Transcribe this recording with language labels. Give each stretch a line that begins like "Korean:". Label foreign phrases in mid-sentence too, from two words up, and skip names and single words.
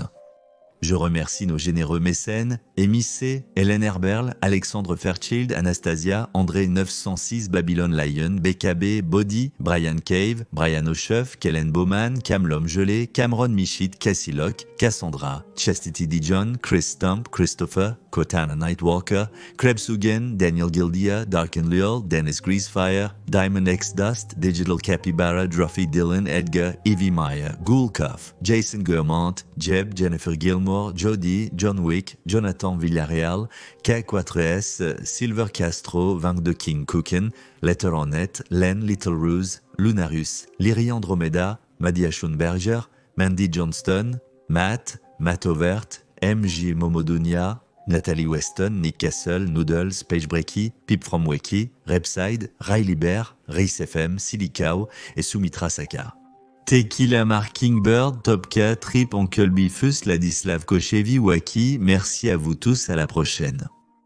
French: Je remercie nos généreux mécènes, Amy C, Hélène Herberl, Alexandre Fairchild, Anastasia, André 906, Babylon Lion, BKB, Body, Brian Cave, Brian O'Shuff, Kellen Bowman, Cam L'Homme Gelé, Cameron Michit, Cassie Locke, Cassandra, Chastity Dijon, Chris Stump, Christopher, Cortana Nightwalker, Krebs Hugen, Daniel Gildia, Darken Lil, Dennis Greasefire, Diamond X Dust, Digital Capybara, Druffy Dylan, Edgar, Evie Meyer, Ghoulcuff, Jason Guermont, Jeb, Jennifer Gilmore, Jody, John Wick, Jonathan Villarreal, K4S, Silver Castro, Vank de King Cooken, Letter on Net, Len Little Ruse, Lunarius, Lyri Andromeda, Madia Schoenberger, Mandy Johnston, Matt Overt, MJ Momodunia, Nathalie Weston, Nick Castle, Noodles, Paige Brecky, Pip from Weki, Repside, Riley Bear, Race FM, Silly Cow et Sumitra Saka. Tequila Mark Kingbird, Topka, Trip, Uncle Bifus, Ladislav Kochevi, Waki, merci à vous tous, à la prochaine.